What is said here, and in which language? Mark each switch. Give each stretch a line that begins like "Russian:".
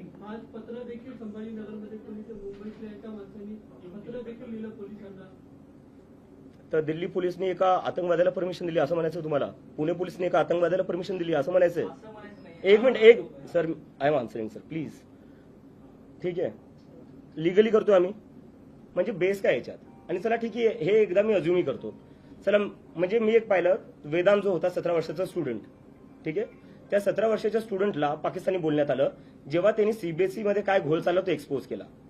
Marathi: आज पत्र देखील संभाजीनगरमध्ये पोलीस, मुंबईतल्या एका माणसाने पत्र देखील लिहिलं पोलिसांना. तर दिल्ली पोलिसने एका आतंकवाद्याला परमिशन दिली असं म्हणायचं तुम्हाला? पुणे पोलिसने एका आतंकवाद्याला परमिशन दिली असं म्हणायचंय?
English: एक minute sir, I am answering sir please.
Marathi: ठीक आहे, लिगली करतोय आम्ही, म्हणजे बेस काय याच्यात? आणि चला ठीक आहे, हे एकदा मी अज्युमी करतो. चला म्हणजे मी एक पाहिलं, वेदांत जो होता 17 वर्षाचा स्टुडंट, ठीक आहे, त्या 17 वर्षाच्या स्टुडंटला पाकिस्तानी बोलण्यात आलं जेव्हा त्यांनी सीबीएसई मध्ये काय घोळ चालला तो एक्सपोज केला.